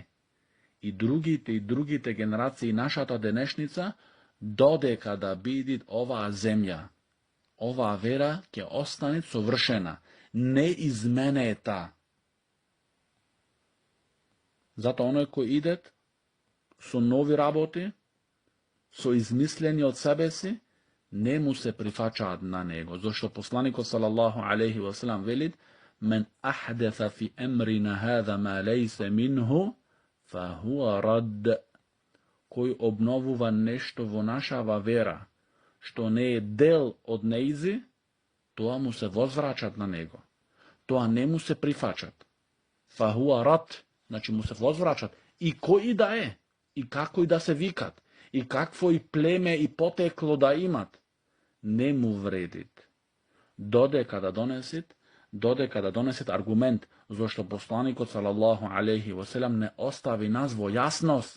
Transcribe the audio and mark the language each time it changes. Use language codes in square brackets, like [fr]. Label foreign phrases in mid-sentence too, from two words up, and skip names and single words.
[mk] И другите генерации нашата денешница, додека да биде оваа земја, оваа вера ќе остане совршена, не изменета. Затоа оној кој идет со нови работи, со измислени од себе си, не му се прифачаат на него. Зашто посланикот [ar] صلى الله عليه وسلم [mk] велит: [ar] "من أحدث في أمرنا هذا ما ليس منه فهو رد." [mk] Кој обновува нешто во нашава вера, што не е дел од неизи, тоа му се возврачат на него. Тоа не му се прифачат. [ar] فهو رد, [mk] значи му се возврачат. И кој и да е, и како и да се викат, и какво и племе и потекло да имат, не му вредит. Додека да донесет аргумент, зашто посланикот [ar] صلى الله عليه وسلم [mk] не остави нас во јасност.